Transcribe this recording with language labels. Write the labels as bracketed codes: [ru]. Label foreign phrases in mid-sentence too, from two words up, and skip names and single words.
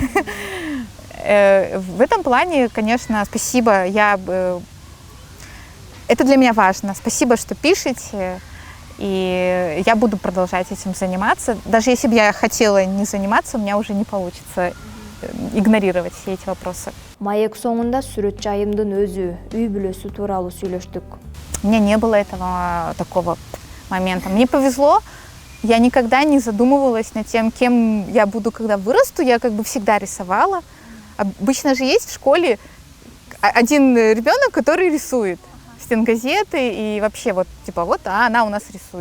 [ru] В этом плане, конечно, спасибо, это для меня важно. Спасибо, что пишете, и я буду продолжать этим заниматься. Даже если бы я хотела не заниматься, у меня уже не получится игнорировать все эти вопросы. [ky] Маек соңында сүрөтчү айымдын өзү, үй бүлөсү тууралуу сүйлөштүк. [ru] У меня не было такого момента. Мне повезло, я никогда не задумывалась над тем, кем я буду, когда вырасту. Я всегда рисовала. Обычно же есть в школе один ребенок, который рисует стенгазеты и вообще она у нас рисует.